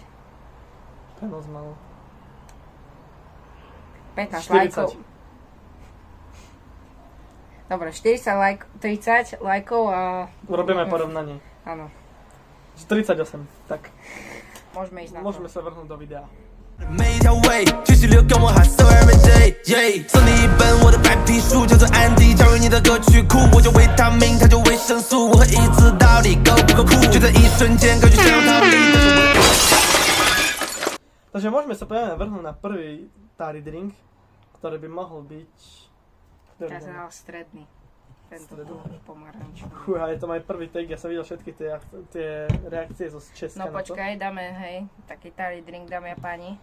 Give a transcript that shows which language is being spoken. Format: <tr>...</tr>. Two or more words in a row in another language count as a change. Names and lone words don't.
<cs>To je moc málo.</cs> <sk>15 40. lajkov. Dobre, 30 lajkov a... Urobíme porovnanie. Áno, 48, tak. môžeme ísť na to. Môžeme sa vrhnúť do videa.</sk> <zh>每条way，继续流跟我喊</zh> <en>so every day，</en> <zh>送你一本我的白皮书，叫做安迪。假如你的歌曲酷，我就维他命，他就维生素。我和椅子到底够不够酷？就在一瞬间，歌曲想要逃离，但是我。</zh> <sk>Takže môžeme sa práve vrhnúť na prvý starý drink, ktorý by mohol byť... Ja som dal stredný. Tento pomarančový. Fúha, je to môj prvý take, ja som videl všetky tie reakcie zo Česka No na to. počkaj, dáme, hej, taký starý drink, dámy a páni.</sk>